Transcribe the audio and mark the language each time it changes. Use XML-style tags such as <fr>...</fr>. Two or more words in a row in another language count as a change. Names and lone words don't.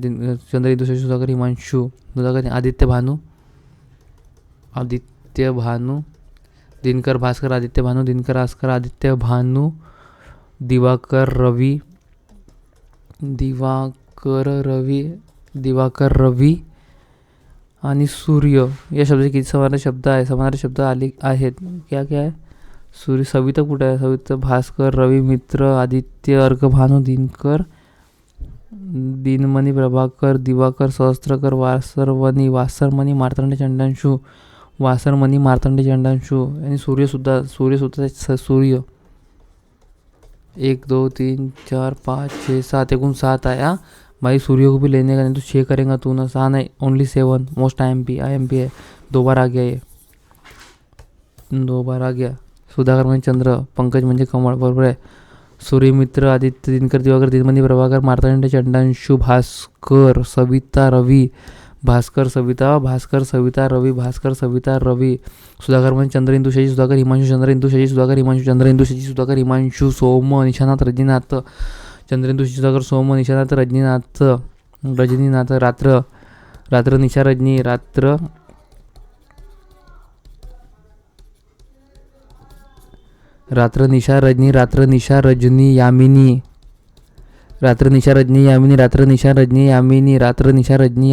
<mr>चंद्र इंदू शशी सुधाकर हिमांशू सुधाकर आदित्य भानू दिनकर भास्कर आदित्य भानू दिवाकर रवी आणि सूर्य या शब्दाचे किती समानार्थी शब्द आहे समानार्थी शब्द आले आहेत. क्या आहे सूर्य सविता कुठं आहे? सविता भास्कर रवी मित्र आदित्य अर्क भानु दिनकर दिनमणी प्रभाकर दिवाकर सहस्त्रकर वासरमणी मार्तंड चंडांशू वासरमणी मार्तंड चंडांशू आणि सूर्यसुद्धा सूर्य 1 2 3 4 5 6 7 एकूण 7 आहे.</mr> <hi>हाँ भाई सूर्य को भी लेने का, नहीं तो 6 करेगा तू ना. 6 नहीं ओनली 7.</hi> <en>most IMP</en> <hi>है. 2 बार आ गया ये, 2 बार आ गया.</hi> <mr>सुधाकर म्हणजे चंद्र, पंकज म्हणजे कमळ, बरोबर आहे. सूर्यमित्र आदित्य दिनकर दिवाकर दिनमणी प्रभाकर मार्तंड चंडांशू भास्कर सविता रवी भास्कर सविता रवी भास्कर सविता रवी. सुधाकर म्हणजे चंद्र इंदू शशी सुधाकर हिमांशू चंद्र इंदू शशी सुधाकर हिमांशू चंद्र इंदू शशी सुधाकर हिमांशू सोम निशानाथ रजनीनाथ चंद्र इंदू शशी सुधाकर सोम निशानाथ रजनीनाथ रात्र निशा रजनी रात्र निशा रजनी यामिनी रात्र निशा रजनी यामिनी रात्र निशा रजनी यामिनी रात्र निशा रजनी</mr>